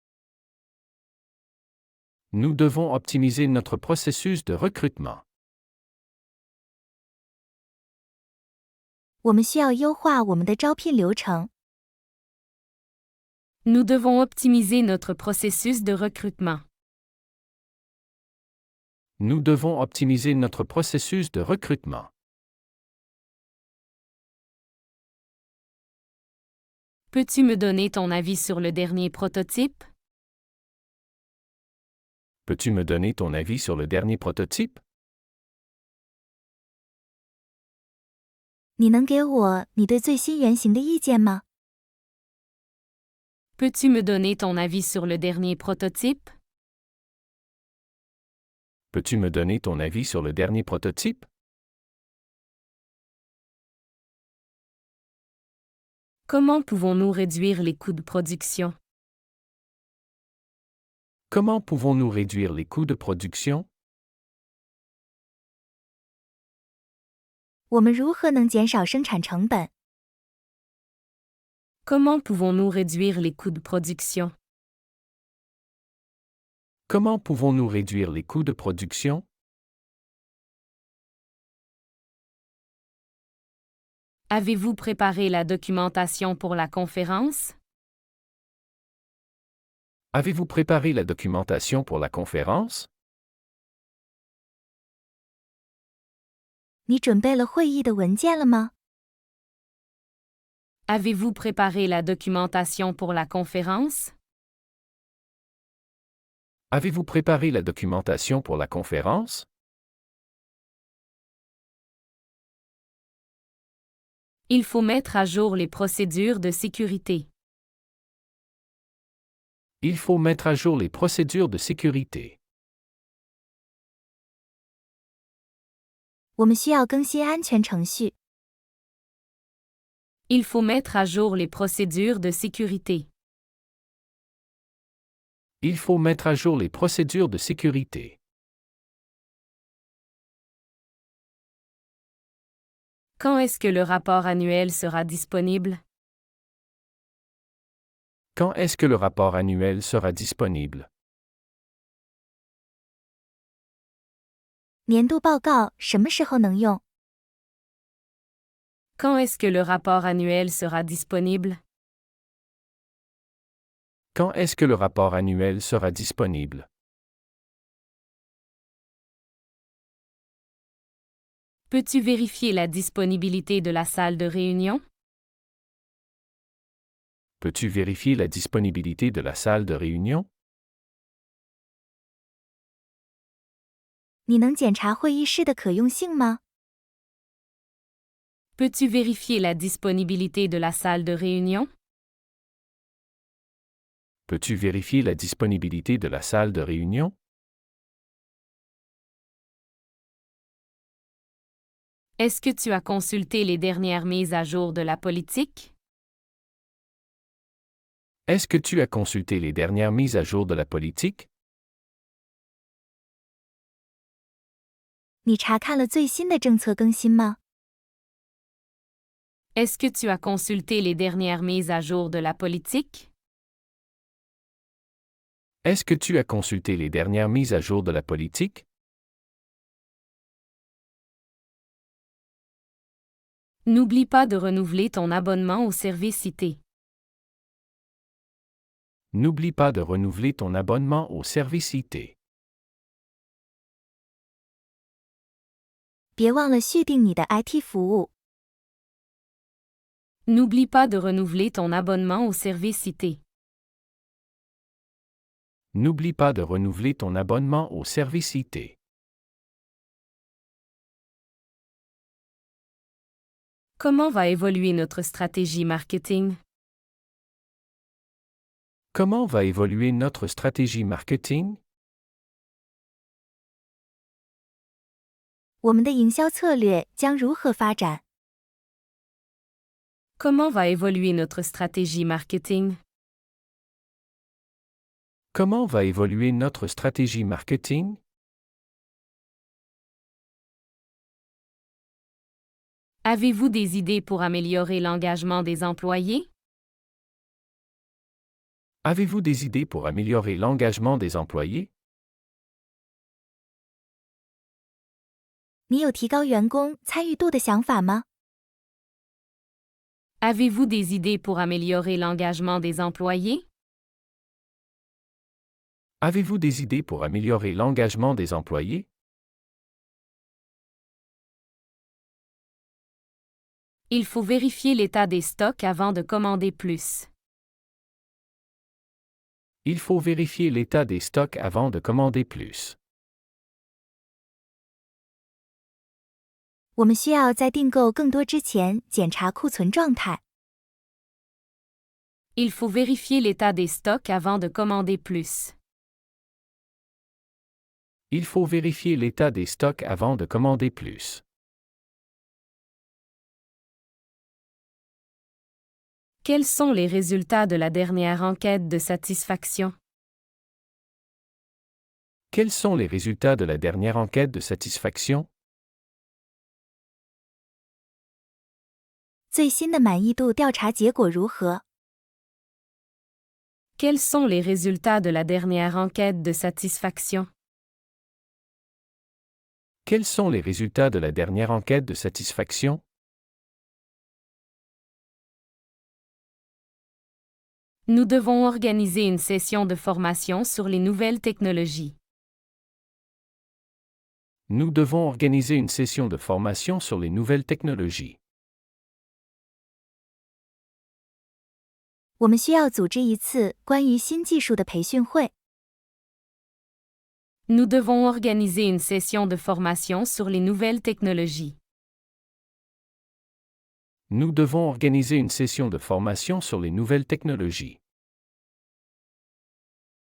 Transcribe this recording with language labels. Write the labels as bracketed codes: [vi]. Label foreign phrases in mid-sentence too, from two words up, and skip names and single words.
[fr] Nous devons optimiser notre processus de recrutement. [zh] 我们需要优化我们的招聘流程。 [fr] Nous devons optimiser notre processus de recrutement. Nous devons optimiser notre processus de recrutement. Peux-tu me donner ton avis sur le dernier prototype? Peux-tu me donner ton avis sur le dernier prototype? [zh] 你能给我你对最新原型的意见吗？ [fr] Peux-tu me donner ton avis sur le dernier prototype? Peux-tu me donner ton avis sur le dernier prototype? Comment pouvons-nous réduire les coûts de production? Comment pouvons-nous réduire les coûts de production? [zh] 我们如何能减少生产成本？ [fr] Comment pouvons-nous réduire les coûts de production? Comment pouvons-nous réduire les coûts de production? Avez-vous préparé la documentation pour la conférence? Avez-vous préparé la documentation pour la conférence? [zh] 你准备了会议的文件了吗？ [fr] Avez-vous préparé la documentation pour la conférence? Avez-vous préparé la documentation pour la conférence? Il faut mettre à jour les procédures de sécurité. Il faut mettre à jour les procédures de sécurité. [zh] 我们需要更新安全程序。 [fr] Il faut mettre à jour les procédures de sécurité. Il faut mettre à jour les procédures de sécurité. Quand est-ce que le rapport annuel sera disponible? Quand est-ce que le rapport annuel sera disponible? [zh] 年度报告什么时候能用？ [fr] Quand est-ce que le rapport annuel sera disponible? Quand est-ce que le rapport annuel sera disponible? Peux-tu vérifier la disponibilité de la salle de réunion? Peux-tu vérifier la disponibilité de la salle de réunion? [zh] 你能检查会议室的可用性吗？ [fr] Peux-tu vérifier la disponibilité de la salle de réunion? Peux-tu vérifier la disponibilité de la salle de réunion? Est-ce que tu as consulté les dernières mises à jour de la politique? Est-ce que tu as consulté les dernières mises à jour de la politique? [zh] 你查看了最新的政策更新吗？ [fr] Est-ce que tu as consulté les dernières mises à jour de la politique? Est-ce que tu as consulté les dernières mises à jour de la politique? N'oublie pas de renouveler ton abonnement au service cité. N'oublie pas de renouveler ton abonnement au service IT. [zh] 别忘了续订你的 IT 服务。 [fr] N'oublie pas de renouveler ton abonnement au service cité. N'oublie pas de renouveler ton abonnement au service IT. Comment va évoluer notre stratégie marketing? Comment va évoluer notre stratégie marketing? [zh] 我们的营销策略将如何发展？ [fr] Comment va évoluer notre stratégie marketing? Comment va évoluer notre stratégie marketing? Avez-vous des idées pour améliorer l'engagement des employés? Avez-vous des idées pour améliorer l'engagement des employés? [zh] 你有提高员工参与度的想法吗？ [fr] Avez-vous des idées pour améliorer l'engagement des employés? Avez-vous des idées pour améliorer l'engagement des employés? Il faut vérifier l'état des stocks avant de commander plus. Il faut vérifier l'état des stocks avant de commander plus. [zh] 我们需要在订购更多之前检查库存状态。 [fr] Il faut vérifier l'état des stocks avant de commander plus. Il faut vérifier l'état des stocks avant de commander plus. Quels sont les résultats de la dernière enquête de satisfaction? Quels sont les résultats de la dernière enquête de satisfaction? [zh] 最新的满意度调查结果如何？ [fr] Quels sont les résultats de la dernière enquête de satisfaction? Quels sont les résultats de la dernière enquête de satisfaction? Nous devons organiser une session de formation sur les nouvelles technologies. Nous devons organiser une session de formation sur les nouvelles technologies. [zh] 我们需要组织一次关于新技术的培训会。 [fr] Nous devons organiser une session de formation sur les nouvelles technologies. Nous devons organiser une session de formation sur les nouvelles technologies.